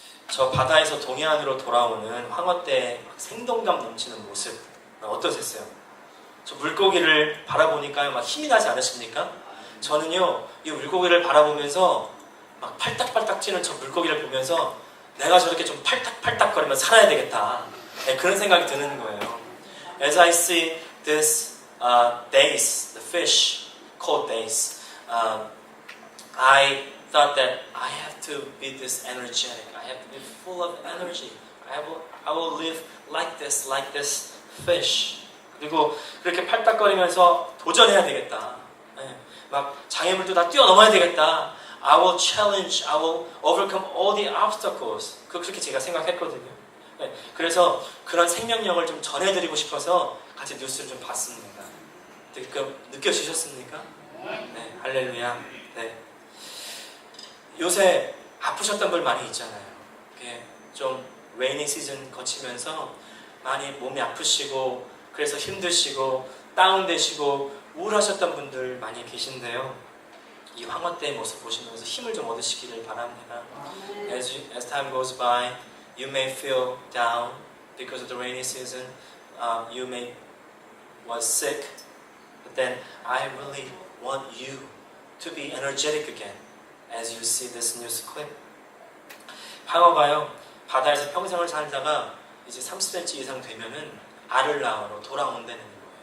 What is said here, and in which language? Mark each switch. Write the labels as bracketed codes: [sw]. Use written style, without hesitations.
[ko] 저 바다에서 동해안으로 돌아오는 황어떼의 생동감 넘치는 모습 어떠셨어요? 저 물고기를 바라보니까 막 힘이 나지 않으십니까? 저는요 이 물고기를 바라보면서 막 팔딱팔딱 튀는 저 물고기를 보면서 내가 저렇게 좀 팔딱팔딱 거리면서 살아야 되겠다, 네, 그런 생각이 드는 거예요. [en] As I see this dace, the fish called dace, I thought that I have to be this energetic. I have to be full of energy. I will live like this fish. [ko] 그리고 그렇게 팔딱거리면서 도전해야 되겠다. 네, 막 장애물도 다 뛰어넘어야 되겠다. [en] I will challenge. I will overcome all the obstacles. [ko] 그렇게 제가 생각했거든요. 네, 그래서 그런 생명력을 좀 전해드리고 싶어서 같이 뉴스를 좀 봤습니다. 느껴지셨습니까? 네, 할렐루야. 네. 요새 아프셨던 분 많이 있잖아요. 좀 레이닝 시즌 거치면서 많이 몸이 아프시고 그래서 힘드시고 다운되시고 우울하셨던 분들 많이 계신데요. 이 황혼 때의 모습 보시면서 힘을 좀 얻으시기를 바랍니다. [en] As time goes by, you may feel down because of the rainy season. You may was sick, but then I really want you to be energetic again as you see this news clip. [ko] 황어가요 바다에서 평생을 살다가 이제 30cm 이상 되면은 알을 낳으러 돌아온다는 거예요.